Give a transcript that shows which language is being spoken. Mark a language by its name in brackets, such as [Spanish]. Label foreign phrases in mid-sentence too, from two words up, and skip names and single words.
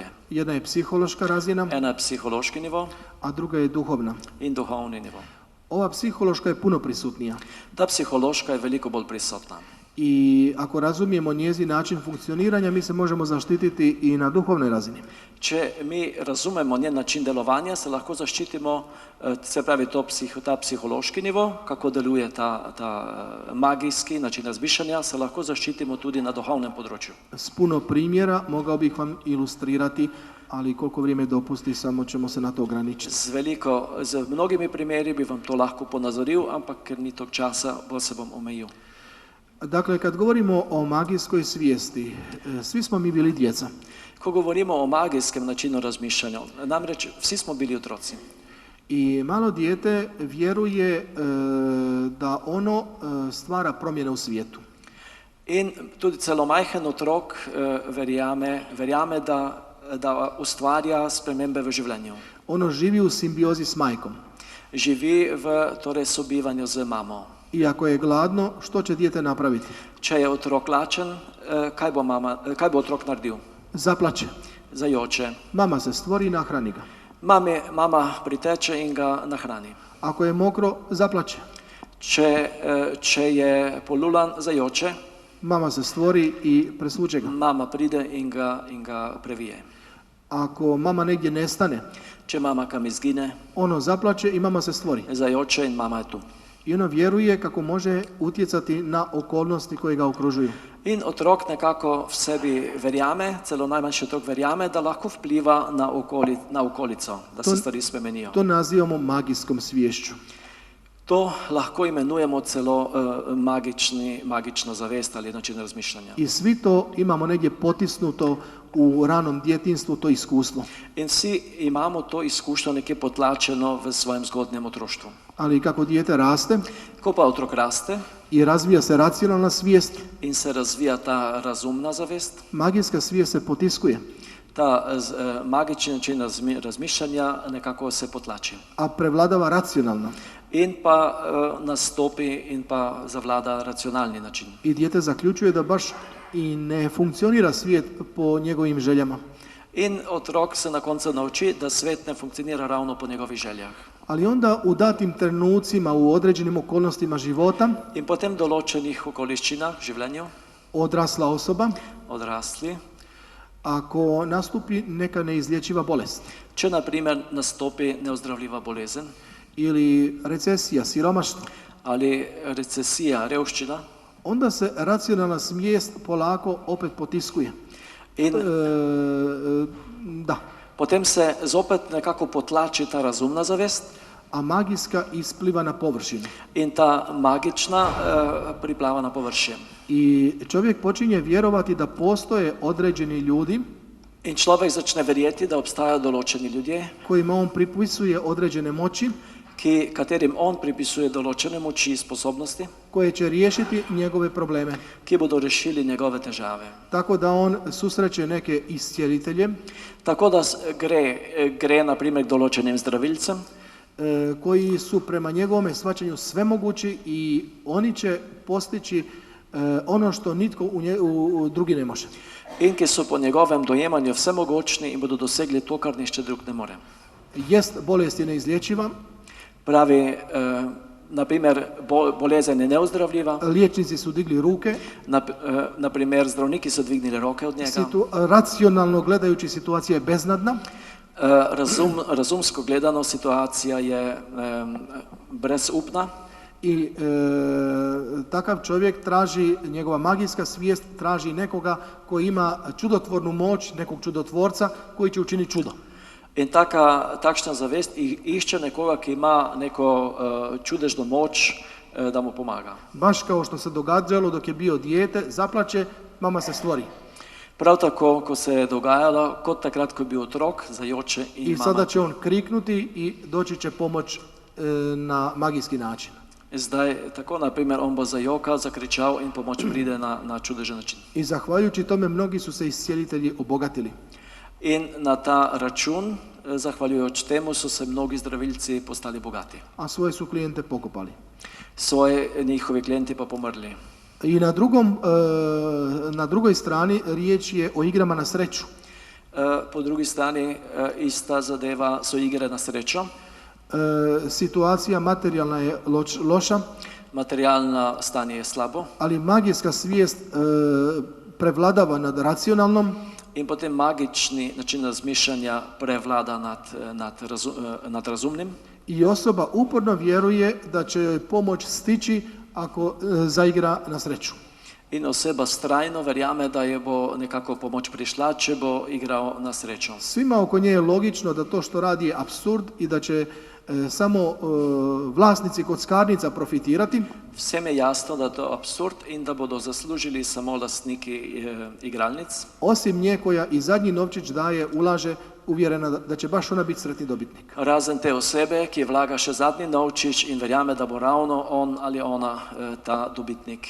[Croatian] Jedna je psihološka razina, [Slovenian] Ena je psihološki nivo [Croatian] a druga je duhovna. [Slovenian] in duhovni nivo. [Croatian] Ova psihološka je puno prisutnija. [Slovenian] Ta psihološka je veliko bolj prisotna. [Croatian] I ako razumijemo njezin način funkcioniranja, mi se možemo zaštititi i na duhovnoj razini. [Slovenian] Če mi razumemo njen način delovanja, se lahko zaščitimo, se pravi ta psihološki nivo, kako deluje ta magijski način razmišljanja, se lahko zaščitimo tudi na duhovnem področju. [Croatian] S puno primjera mogao bih vam ilustrirati, ali koliko vrijeme dopusti, samo ćemo se na to ograničiti. [Slovenian] Z mnogimi primeri bi vam to lahko ponazoril, ampak ker ni tog časa, bolj se bom omejil. [Croatian] Dakle, kad govorimo o magijskoj svijesti, svi smo mi bili djeca. [Slovenian] Ko govorimo o magijskem načinu razmišljanja, namreč vsi smo bili otroci. [Croatian] I malo dijete vjeruje da ono stvara promjene u svijetu. [Slovenian] In tudi celo majhen otrok verjame, da ustvarja spremembe v življenju. [Croatian] Ono živi u simbiozi s majkom. [Slovenian] Živi v sobivanju z mamo. [Croatian] I ako je gladno, što će dijete napraviti? [Slovenian] Če je otrok lačen, kaj bo otrok naredil? [Croatian] Zaplače. [Slovenian] Zajoče. [Croatian] Mama se stvori i nahrani ga. [Slovenian] Mama priteče in ga nahrani. [Croatian] Ako je mokro, zaplače. [Slovenian] Če je polulan, zajoče. [Croatian] Mama se stvori i presvuče ga. [Slovenian] Mama pride in ga previje. [Croatian] Ako mama negdje nestane, [Slovenian] če mama kam izgine, [Croatian] ono zaplače i mama se stvori. [Slovenian] Zajoče in mama je tu. [Croatian] I ono vjeruje kako može utjecati na okolnosti koje ga okružuju. [Slovenian] In otrok nekako v sebi verjame, celo najmanjši otrok verjame, da lahko vpliva na okolico, da se stvari spremenijo. [Croatian] To nazivamo magijskom sviješću. [Slovenian] To lahko imenujemo celo magična zavest ali način razmišljanja. [Croatian] I svi to imamo negdje potisnuto u ranom djetinjstvu, to iskustvo. [Slovenian] In vsi imamo to izkušnjo nekje potlačeno v svojem zgodnjem otroštvu. [Croatian] Ali kako dijete raste, [Slovenian] ko pa otrok raste [Croatian] i razvija se racionalna svijest, [Slovenian] in se razvija ta razumna zavest, [Croatian] magijska svijest se potiskuje. [Slovenian] Ta magični način razmišljanja nekako se potlači. [Croatian] A prevladava racionalno. [Slovenian] In pa nastopi in pa zavlada racionalni način. [Croatian] I dijete zaključuje da baš i ne funkcionira svijet po njegovim željama. [Slovenian] In otrok se na koncu nauči da svet ne funkcionira ravno po njegovih željah. [Croatian] Ali onda u datim trenucima, u određenim okolnostima života, [Slovenian] in potem določenih okoliščinah v življenju, [Croatian] odrasla osoba, [Slovenian] odrasli, [Croatian] ako nastupi neka neizlječiva bolest, [Slovenian] če na primer nastopi neozdravljiva bolezen, [Croatian] ili recesija, siromaštvo, [Slovenian] ali recesija, revščina. [Croatian] onda se racionalna svijest polako opet potiskuje. [Slovenian] In Da, potem se zopet nekako potlači ta razumna zavest [Croatian] a magijska ispliva na površinu. [Slovenian] in ta magična priplava na površje. [Croatian] I čovjek počinje vjerovati da postoje određeni ljudi [Slovenian] In človek začne verjeti, da obstajajo določeni ljudje, [Croatian] kojima on pripisuje određene moći [Slovenian] katerim on pripisuje določene moči, sposobnosti, [Croatian] koje će riješiti njegove probleme. [Slovenian] ki bodo rešili njegove težave. [Croatian] Tako da on susreće neke iscijelitelje [Slovenian] Tako da gre [Croatian] na primjer [Slovenian] k določenim zdravilcem, [Croatian] koji su prema njegovome shvaćanju svemogući i oni će postići ono što nitko u drugi ne može. [Slovenian] in ki so po njegovem dojemanju vsemogočni in bodo dosegli to, kar nišče drug ne more. [Croatian] Jest bolest je neizlječiva, [Slovenian] Pravi, [Croatian] na primjer, [Slovenian] bolezen je neozdravljiva, [Croatian] liječnici su digli ruke, na primjer, [Slovenian] zdravniki so dvignili roke od njega, [Croatian] racionalno gledajući situacija je beznadna, [Slovenian] razumsko gledano situacija je brezupna [Croatian] i takav čovjek traži, njegova magijska svijest traži nekoga koji ima čudotvornu moć, nekog čudotvorca koji će učiniti čudo. [Slovenian] in takšna zavest išče nekoga, ki ima neko čudežno moč, da mu pomaga. [Croatian] Baš kao što se događalo dok je bio dijete, zaplače, mama se stvori. [Slovenian] Prav tako, ko se je dogajalo, kot takrat, ko je bil otrok, zajoče [Croatian] I [Slovenian] in [Croatian] sada [Slovenian] mama. [Croatian] će on kriknuti i doći će pomoć na magijski način. [Slovenian] Zdaj, tako, [Croatian] na primjer, [Slovenian] on bo zajokal, zakričal in pomoč pride na čudežen način. [Croatian] I zahvaljujući tome mnogi su se iscijelitelji obogatili. [Slovenian] In na ta račun, zahvaljujoč temu, so se mnogi zdravilci postali bogati. [Croatian] A svoje su klijente pokopali. [Slovenian] Svoje njihovi klijenti pa pomrli. [Croatian] I na drugoj strani riječ je o igrama na sreću. [Slovenian] Po drugi strani, ista zadeva so igre na srečo. [Croatian] Situacija materijalna je loša, [Slovenian] Materialno stanje je slabo [Croatian] ali magijska svijest prevladava nad racionalnom [Slovenian] in potem magični način razmišljanja prevlada nad razumnim. [Croatian] i osoba uporno vjeruje da će joj pomoć stići ako zaigra na sreću. [Slovenian] In oseba strajno verjame, da je bo nekako pomoč prišla, če bo igral na srečo. [Croatian] Svima oko nje je logično da to što radi je apsurd i da će samo vlasnici kockarnica profitirati. [Slovenian] Vsem je jasno, da je to absurd in da bodo zaslužili samo lastniki igralnic. [Croatian] Osim nje koja i zadnji novčić daje, ulaže, uvjerena da će baš ona biti sretni dobitnik. [Slovenian] Razen te osebe, ki vlaga še zadnji novčič in verjame, da bo ravno on ali ona ta dobitnik